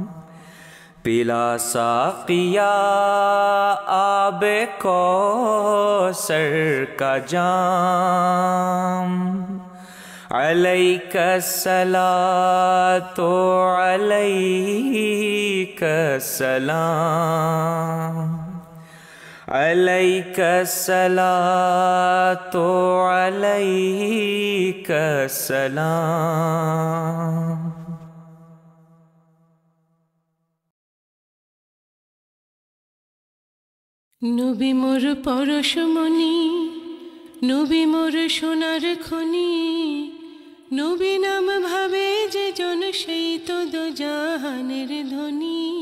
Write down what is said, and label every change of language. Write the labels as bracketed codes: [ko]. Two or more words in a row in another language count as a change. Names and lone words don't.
[ur] پلا ساقیا آب کوثر کا جام، [ar] علیک الصلاۃ علیک السلام۔ علیک الصلاۃ علیک السلام۔ [bn] নবী মোর পরশমণি, নবী মোর সোনার খনি, নবী নাম ভাবে যে জন সেই তো দোজাহানের ধ্বনি।